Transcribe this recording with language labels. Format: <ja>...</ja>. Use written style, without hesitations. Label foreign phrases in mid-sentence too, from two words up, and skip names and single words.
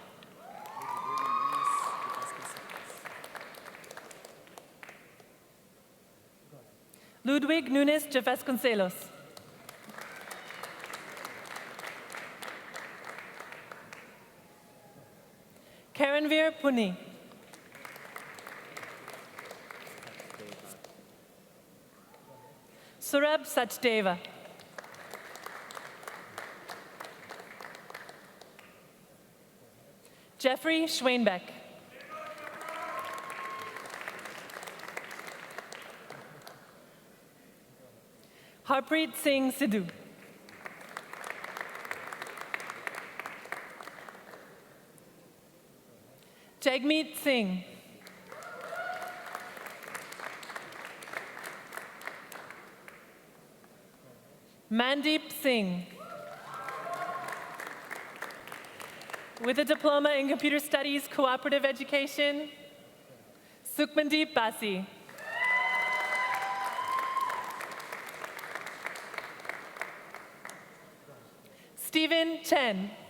<en>Ludwig Nunes de Vasconcelos. Karanveer Puni. Surab Sachdeva. Jeffrey Schwainbeck. Harpreet Singh Sidhu. Jagmeet Singh. Mandeep Singh. With a diploma in Computer Studies Cooperative Education, Sukhmandeep Basi. Stephen Chen.</en>